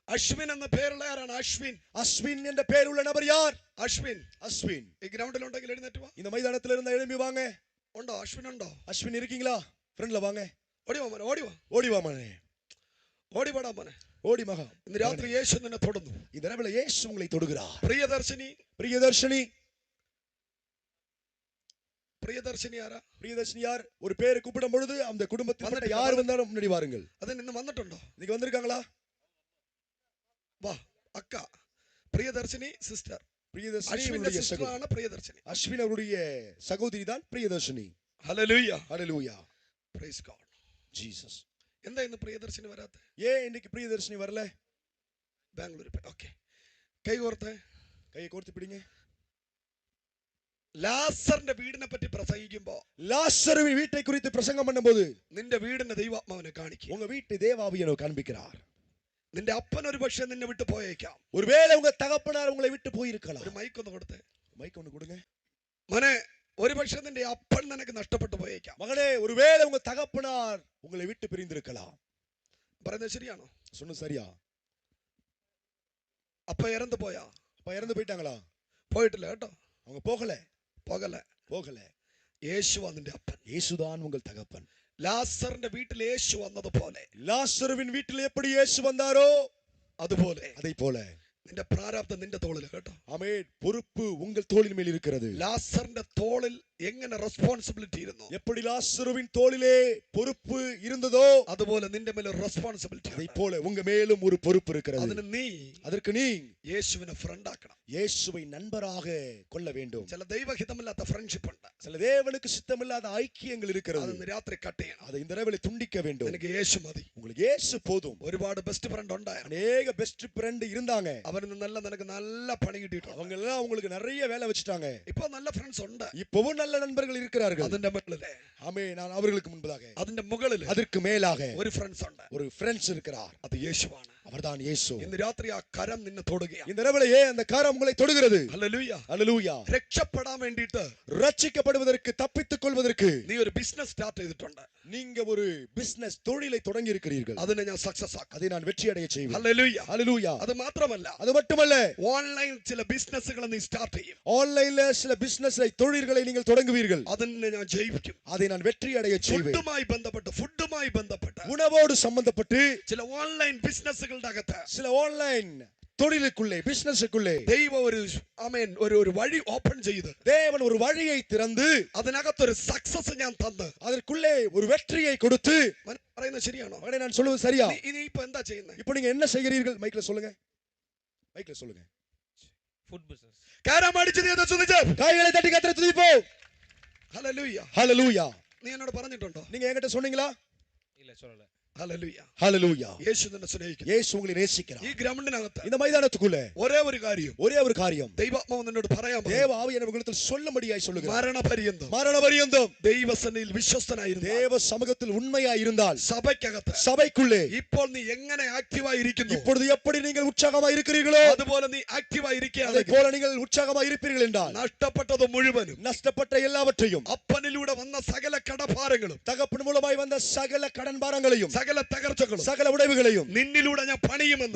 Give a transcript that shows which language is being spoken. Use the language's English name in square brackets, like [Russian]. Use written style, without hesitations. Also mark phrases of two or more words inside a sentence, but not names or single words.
[Malayalam] അശ്വിൻ എന്ന പേരുള്ള ആരാണ്? അശ്വിൻ. [Tamil] அஸ்வின் என்ற பேருள்ள நபர் யார்? [Malayalam] അശ്വിൻ. [Tamil] அஸ்வின். [Malayalam] ഈ ഗ്രൗണ്ടിൽ ഉണ്ടെങ്കിൽ എഴുന്നേറ്റ് വാ. [Tamil] இந்த மைதானத்துல இருந்தா எழும்பி வாங்க. [Malayalam] ഉണ്ടോ? അശ്വിൻ ഉണ്ടോ? [Tamil] அஸ்வின் இருக்கீங்களா? ஃப்ரண்ட்ல வாங்க. [Malayalam] ഓടി വാ മോനെ, ഓടി വാ, [Tamil] ஓடி வா மகனே. [Malayalam] ഓടി വാടാ മോനെ. [Tamil] ஓடி மகா. [Malayalam] ഇന്ന് രാത്രി യേശു നിന്നെ തൊടുന്നു. [Tamil] இந்த இரவுல இயேசு உங்களை தொடுகிறார். [Malayalam] പ്രിയദർശിനി. [Tamil] பிரியதர்ஷினி. [Malayalam] പ്രിയദർശിനി ആരാ? [Tamil] பிரியதர்ஷினி யார்? ஒரு பேரை கூப்பிடும் பொழுது அந்த குடும்பத்தில் யார் வந்தாலும் முன்னாடி வாருங்கள். [Malayalam] അത് ഇന്ന് വന്നിട്ടുണ്ടോ? [Tamil] இன்னைக்கு வந்திருக்காங்களா? [Malayalam] വാ അക്ക. പ്രിയദർശിനി സിസ്റ്റർ. [Tamil] பிரியதர்ஷினி [Malayalam] അശ്വിന്റെ [Tamil] அவருடைய [Malayalam] സിസ്റ്റർ ആണ് പ്രിയദർശിനി. [Tamil] அஸ்வின் அவருடைய சகோதரி தான் பிரியதர்ஷினி. [Malayalam] ഹല്ലേലൂയ. [Tamil] ஹல்லேலூயா. [English] Praise God. [Tamil] ஜீசஸ். [Malayalam] എന്താ ഇന്ന് പ്രിയദർശിനി വരാത്തെ? [Tamil] ஏன் இன்னைக்கு பிரியதர்ஷினி வரல? [Malayalam] ബാംഗ്ലൂർ. ഓക്കെ, കൈ കോർത്ത്. [Tamil] கையை கோர்த்து பிடிங்க. [Malayalam] ലാസറിന്റെ വീടിനെ പറ്റി പ്രസംഗിക്കുമ്പോ [Tamil] லாசருவின் வீட்டை குறித்து பிரசங்கம் பண்ணும்போது [Malayalam] നിന്റെ വീടിന്റെ ദൈവാത്മാവിനെ കാണിക്കും. [Tamil] உங்க வீட்டு தேவாவியனோ காண்பிக்கிறார். [Malayalam] നിന്റെ അപ്പൻ ഒരു പക്ഷേ നിന്നെ വിട്ടു പോയേക്കാം. [Tamil] ஒருவேளை உங்க தகப்பனார் உங்களை விட்டு போயிருக்கலாம். [Malayalam] ഒരു മൈക്ക് ഒന്ന് കൊടുത്തേ. [Tamil] மைக் ஒன்னு கொடுங்க. [Malayalam] മോനെ, ഒരു പക്ഷേ നിന്റെ അപ്പൻ നിനക്ക് നഷ്ടപ്പെട്ടു പോയേക്കാം. [Tamil] மகனே, ஒருவேளை உங்க தகப்பனார் உங்களை விட்டு பிரிந்திருக்கலாம். [Malayalam] പറയുന്നത് ശരിയാണോ? [Tamil] சொன்ன சரியா? [Malayalam] അപ്പ ഇറந்து പോയാ? [Tamil] அப்ப இறந்து போயிட்டாங்களா? [Malayalam] പോയിട്ടില്ല കേട്ടോ. [Tamil] அவங்க போகல. [Malayalam] പോകല. [Tamil] போகல. [Malayalam] യേശുവാ നിന്റെ അപ്പൻ. [Tamil] இயேசுதான் உங்கள் தகப்பன். [Malayalam] ലാസറിന്റെ വീട്ടിൽ യേശു വന്നതുപോലെ, [Tamil] லாசருவின் வீட்டில் எப்படி இயேசு வந்தாரோ [Malayalam] അതുപോലെ [Tamil] அதை போல [Malayalam] നിന്റെ പ്രാരാബ്ദം നിന്റെ തോളിൽ കേട്ടോ. [Tamil] ஆமென். பொறுப்பு உங்கள் தோளின் மேல் இருக்கிறது. [Malayalam] ലാസറിന്റെ തോളിൽ എങ്ങനെ റെസ്പോൺസിബിലിറ്റി ഇരുന്നു, [Tamil] எப்படி லாசருவின் தோளிலே பொறுப்பு இருந்ததோ [Malayalam] അതുപോലെ നിന്റെ മേലെ റെസ്പോൺസിബിലിറ്റി. [Tamil] அதை போல உங்க மேலும் ஒரு பொறுப்பு இருக்கிறது. [Malayalam] അതിന് നീ [Tamil] அதற்கு நீ [Malayalam] യേശുവിനെ ഫ്രണ്ട് ആക്കണം. [Tamil] இயேசுவை நண்பராக கொள்ள வேண்டும். [Malayalam] ചില ദൈവഹിതമില്ലാത്ത ഫ്രണ്ട്ഷിപ്പ് ഉണ്ട്. [Tamil] சில தேவனுக்கு சித்தமில்லாத ஐக்கியங்கள் இருக்கிறது. [Malayalam] അതൊന്ന് രാത്രി കട്ട് ചെയ്യണം. [Tamil] அதை இந்த இரவில் துண்டிக்க வேண்டும். [Malayalam] എനിക്ക് യേശു മതി. [Tamil] உங்களுக்கு இயேசு போதும். [Malayalam] ഒരുപാട് [English] best friend [Malayalam] ഉണ്ടായിരുന്നു. [Tamil] அநேக [English] best friend [Tamil] இருந்தாங்க. [Malayalam] അവരിൽ നിന്നെല്ലാം നിനക്ക് നല്ല പണി കിട്ടിയിട്ടുണ്ട്. [Tamil] அவங்க எல்லாம் உங்களுக்கு நிறைய வேலை வச்சிட்டாங்க. [Malayalam] ഇപ്പൊ നല്ല ഫ്രണ്ട്സ് ഉണ്ട്. [Tamil] இப்பவும் நல்ல நண்பர்கள் இருக்கிறார்கள். [Malayalam] അതിന്റെ മുകളിലെ, [Tamil] ஆமென். நான் அவர்களுக்கு முன்பதாக, [Malayalam] അതിന്റെ മുകളിൽ, [Tamil] அதற்கு மேலாக [Malayalam] ഒരു ഫ്രണ്ട്സ് ഉണ്ട്. [Tamil] ஒரு ஃப்ரெண்ட்ஸ் இருக்கிறார். [Malayalam] അത് യേശുവാണ്. [Tamil] அவர்தான் இயேசு. [Malayalam] ഇന്ന് രാത്രി ആ കരം നിന്നെ തൊടുകയാണ്. [Tamil] இந்த இரவிலேயே அந்த கரம் உங்களை தொடுகிறது. [Malayalam] ഹല്ലേലൂയ. [Tamil] ஹல்லேலூயா. [Malayalam] രക്ഷപ്പെടാൻ വേണ്ടിയിട്ട്, [Tamil] ரட்சிக்கப்படுவதற்கு, தப்பித்துக் கொள்வதற்கு [Malayalam] നീ ഒരു ബിസിനസ് സ്റ്റാർട്ട് ചെയ്തിട്ടുണ്ട്. [Tamil] நீங்க ஒரு பிசினஸ் தொழிலை தொடங்கி இருக்கிறீர்கள். [Malayalam] അതിനെ ഞാൻ സക്സസ് ആക്കും. [Tamil] அதை நான் வெற்றி அடைய செய்வேன். [Malayalam] ഹല്ലേലൂയ. [Tamil] ஹல்லேலூயா. [Malayalam] അത് മാത്രമല്ല, [Tamil] அது மட்டுமல்ல, [Malayalam] ഓൺലൈൻ ചില ബിസിനസ്സുകൾ നീ സ്റ്റാർട്ട് ചെയ്യും. [Tamil] ஆன்லைன்ல சில பிசினஸ் தொழில்களை நீங்கள் தொடங்குவீர்கள். [Malayalam] അതിനെ ഞാൻ ജയിക്കും. [Tamil] அதை நான் வெற்றி அடைய செய்வேன். [Malayalam] ഫുഡുമായി ബന്ധപ്പെട്ട് [Tamil] உணவோடு சம்பந்தப்பட்டு [Malayalam] ചില ഓൺലൈൻ ബിസിനസ്സുകളുടെ അകത്ത്, [Tamil] சில ஆன்லைன் தொழிலுக்குள்ளே, பிசினஸுக்குள்ளே [Malayalam] ദൈവം ഒരു വഴി ഓപ്പൺ ചെയ്ത്, [Tamil] தேவன் ஒரு வழியை திறந்து [Malayalam] അതിനകത്തൊരു സക്സസ് ഞാൻ തന്ന്, [Tamil] அதற்குள்ளே ஒரு வெற்றியை கொடுத்து, [Malayalam] പറയുന്നത് ശരിയാണോ? [Tamil] மகனே நான் சொல்வது சரியா? [Malayalam] ഇനി ഇപ്പൊ എന്താ ചെയ്യുന്നത്? [Tamil] இப்போ நீங்க என்ன செய்கிறீர்கள்? மைக்ல சொல்லுங்க. மைக்ல சொல்லுங்க. [Malayalam] ഫുഡ് ബിസിനസ്. കരം അടിച്ച് നീ ചോദിച്ചേ. [Tamil] கைகளை தட்டி கர்த்தரை துதிப்போம். [Malayalam] ഹല്ലേലൂയ. [Tamil] ஹல்லேலூயா. [Malayalam] നീ എന്നോട് പറഞ്ഞിട്ടുണ്ടോ? [Tamil] நீங்க என்கிட்ட சொன்னீங்களா? [Malayalam] ഇല്ല, [Tamil] சொல்லல. [Malayalam] ഹല്ലേലൂയ. [Tamil] ஹல்லேலூயா. [Malayalam] യേശു നിന്നെ സ്നേഹിക്കുന്നു. [Tamil] இயேசு உங்களை நேசிக்கிறார். [Malayalam] ഈ ഗ്രൗണ്ടിനകത്ത് [Tamil] இந்த மைதானத்துக்குள்ள [Malayalam] ഒരേ ഒരു കാര്യം, [Tamil] ஒரே ஒரு காரியம் [Malayalam] ദൈവാത്മാവ് നിന്നോട് പറയാൻ, [Tamil] தேவ ஆவியானவர் உங்களிடத்தில் சொல்லும்படியாய் சொல்லுகிறார். [Malayalam] മരണപര്യന്തം [Tamil] மரண பரியந்தம் [Malayalam] ദൈവസന്നിധിയിൽ വിശ്വസ്തനായിരുന്നു, [Tamil] தேவ சமூகத்தில் உண்மையாய் இருந்தால், [Malayalam] സഭയ്ക്കകത്ത് [Tamil] சபைக்குள்ளே [Malayalam] ഇപ്പോൾ നീ എങ്ങനെ ആക്റ്റീവായി ഇരിക്കുന്നു, [Tamil] இப்பொழுது எப்படி நீங்கள் உற்சாகமாய் இருக்கிறீர்களோ [Malayalam] അതുപോലെ നീ ആക്റ്റീവായി [Tamil] அதை [Malayalam] ഇരിക്കുകയാണെങ്കിൽ [Tamil] போல நீங்கள் உற்சாகமாய் இருப்பீர்கள் என்றால், [Malayalam] നഷ്ടപ്പെട്ടത് മുഴുവനും, [Tamil] நஷ்டப்பட்ட எல்லாவற்றையும், [Malayalam] അപ്പനിലൂടെ വന്ന സകല കടഭാരങ്ങളും, [Tamil] தகப்பன் மூலமாய் வந்த சகல கடன் பாரங்களையும், [Malayalam] സകല തകർച്ചകളും, [Tamil] சகல உடைவுகளையும் [Malayalam] നിന്നിലൂടെ ഞാൻ പണിയുമെന്ന്